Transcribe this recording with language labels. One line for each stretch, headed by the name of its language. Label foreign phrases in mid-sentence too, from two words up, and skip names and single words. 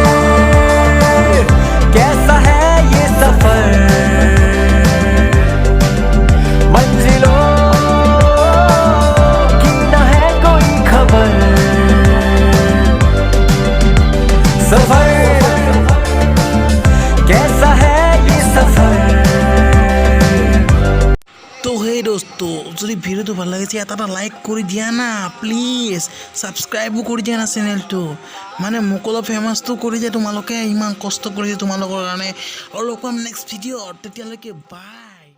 Hindi: कैसा है ये सफर मंजिलों की न है कोई खबर सफर कैसा है ये सफर
Assamese: তো সেই দোস্ত যদি ভিডিওটো ভাল লাগিছে এটা লাইক কৰি দিয়া না প্লিজ ছাবস্ক্ৰাইবো কৰি দিয়া না চেনেলটো মানে মোক অলপ ফেমাছটো কৰি দিয়া তোমালোকে ইমান কষ্ট কৰিছে তোমালোকৰ কাৰণে আৰু লগ পাম
English: next video
Assamese: তেতিয়ালৈকে বাই